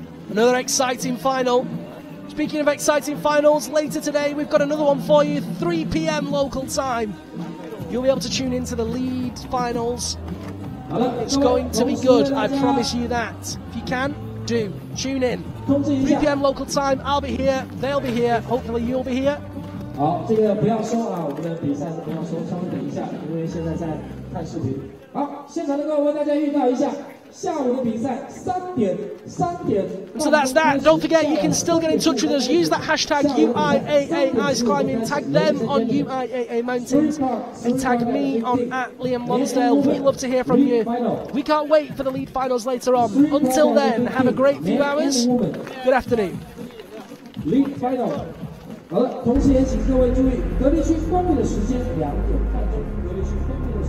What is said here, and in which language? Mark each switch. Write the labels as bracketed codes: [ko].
[en] Another exciting final. Speaking of exciting finals, later today we've got another one for you, 3 PM local time. You'll be able to tune into the lead finals. It's going to be good, I promise you that. If you can, do tune in. 3 PM local time, I'll be here, they'll be here, hopefully you'll be here. [zh] 好，这个不要说啊，我们的比赛是不要说，稍微等一下，因为现在在看视频。好，现场的各位为大家预告一下，下午的比赛3点。 [en] So that's that. Don't forget, you can still get in touch with us. Use that hashtag UIAA Ice Climbing. Tag them on UIAA Mountains and tag me on @Liam Lonsdale. We love to hear from you. We can't wait for the lead finals later on. Until then, have a great few hours. Good afternoon. Lead final. [zh] 好了，同时也请各位注意，隔离区关闭的时间2点半钟。隔离区关闭。